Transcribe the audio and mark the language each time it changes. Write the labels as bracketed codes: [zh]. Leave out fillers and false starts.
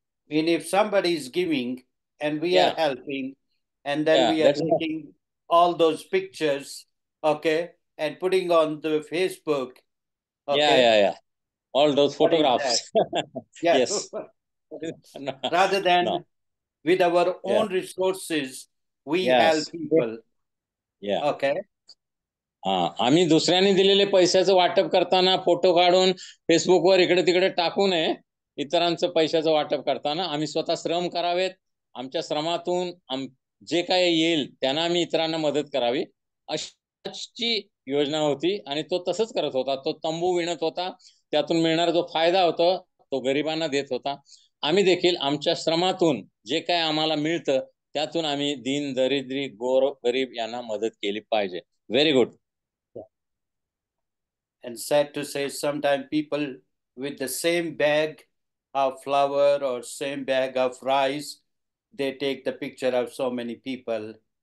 [en] And if somebody is giving and we are helping, and then we are taking all those pictures, okay, and putting on the Facebook, okay? All those photographs. Yes. Rather than with our own resources, we help people. Okay. [mr] आम्ही दुसऱ्यांनी दिलेले पैशाचं वाटप करताना photo काढून फेसबुकवर इकडे तिकडे टाकू नये. इतरांचं पैशाचं वाटप करताना आम्ही स्वतः श्रम करावेत. आमच्या श्रमातून जे काही येईल त्यांना आम्ही इतरांना मदत करावी, अशी योजना होती. आणि तो तसंच करत होता. तो तंबू विणत होता, त्यातून मिळणारा जो फायदा होता तो गरिबांना देत होता. आम्ही देखील आमच्या श्रमातून जे काय आम्हाला मिळतं त्यातून आम्ही दीन, दरिद्री, गरीब यांना मदत केली पाहिजे. [en] Very good. And sad to say, sometimes people with the same bag of flour or same bag of rice, they take the picture of so many people.